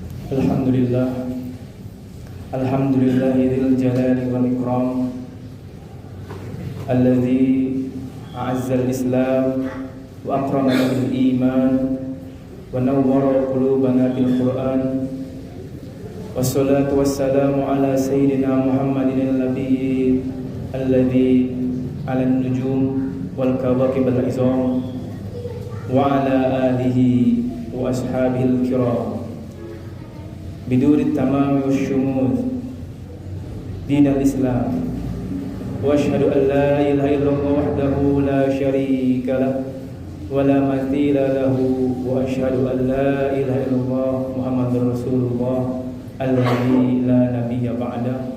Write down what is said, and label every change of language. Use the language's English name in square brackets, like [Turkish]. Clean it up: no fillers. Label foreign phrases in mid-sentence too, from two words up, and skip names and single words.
[Arabic] الحمد لله، الحمد لله الجلال والإكرام، الذي أعز الإسلام وأكرمنا بالإيمان ونور قلوبنا بالقرآن. والصلاة والسلام على سيدنا محمد النبي الذي علا النجوم والكواكب العظام وعلى آله وأصحابه الكرام بدور تمام وشموس الدين الإسلام وأشهد أن لا إله إلا الله وحده لا شريك له ولا مثيل له وأشهد أن لا إله إلا الله محمد رسول الله الذي لا نبي بعده.